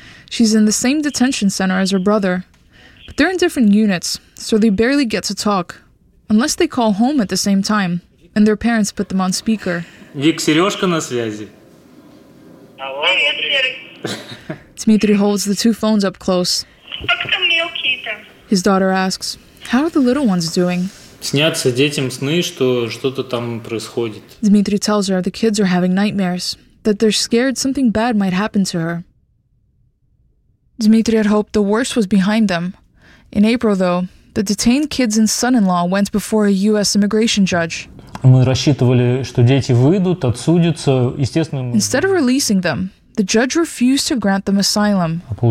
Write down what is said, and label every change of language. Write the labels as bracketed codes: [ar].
[en] She's in the same detention center as her brother. But they're in different units, so they barely get to talk. Unless they call home at the same time, and their parents put them on speaker. [ru] Вик, Сережка на связи. [en] Dmitry holds the two phones up close. His daughter asks, how are the little ones doing? [ru] Снятся детям сны, что что-то там происходит. [en] Dmitry tells her the kids are having nightmares, that they're scared something bad might happen to her. Dmitry had hoped the worst was behind them. In April, though, the detained kids and son-in-law went before a U.S. immigration judge. Instead of releasing them, the judge refused to grant them asylum.